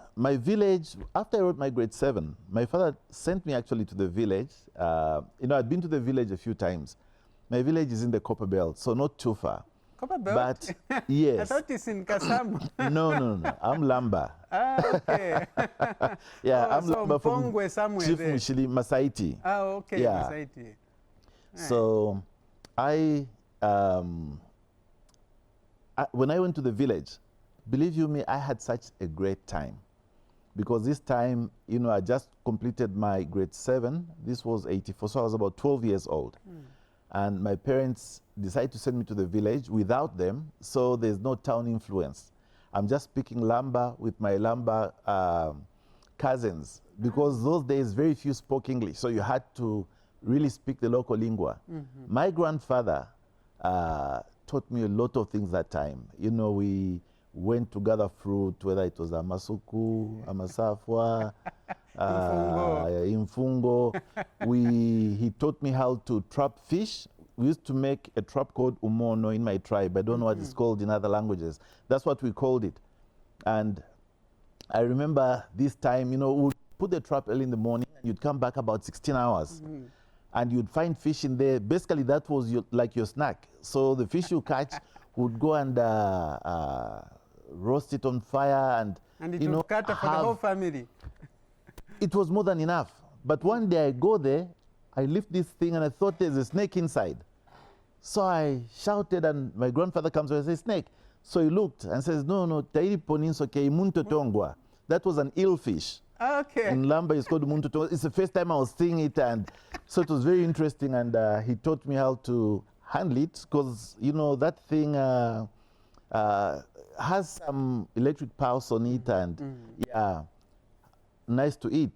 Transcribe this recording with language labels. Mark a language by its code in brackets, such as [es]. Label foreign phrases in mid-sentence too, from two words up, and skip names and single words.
[en] My village, after I wrote my grade 7, my father sent me actually to the village. I'd been to the village a few times. My village is in the Copper Belt, so not too far. Copper Belt? But yes. I thought it's in Kasamu. No. I'm Lamba. Okay. I'm so Lamba from Mpongwe somewhere Chief there. Mushili, Masaiti. Okay, Yeah. Masaiti. So when I went to the village, believe you me, I had such a great time. Because this time, I just completed my grade 7. This was 84, so I was about 12 years old. And my parents decided to send me to the village without them, so there's no town influence. I'm just speaking Lamba with my Lamba cousins, because those days very few spoke English, so you had to really speak the local lingua. My grandfather taught me a lot of things that time. We went to gather fruit, whether it was amasuku, amasafwa, imfungo. He taught me how to trap fish. We used to make a trap called umono in my tribe. I don't know what it's called in other languages. That's what we called it. And I remember this time, we'd put the trap early in the morning, and you'd come back about 16 hours. And you'd find fish in there. Basically, that was like your snack. So the fish you catch would go and roast it on fire, and it would cater for the whole family. It was more than enough. But one day I go there, I lift this thing, and I thought there's a snake inside. So I shouted, and my grandfather comes over and says, "Snake." So he looked and says, [lam] "No, tairi poninso ke munto tongwa." [en] That was an eel fish. Okay. In Lamba, it's called [lam] munto tongwa. [en] It's the first time I was seeing it, and so it was very interesting. And he taught me how to handle it, because that thing has some electric pulse on it, and nice to eat.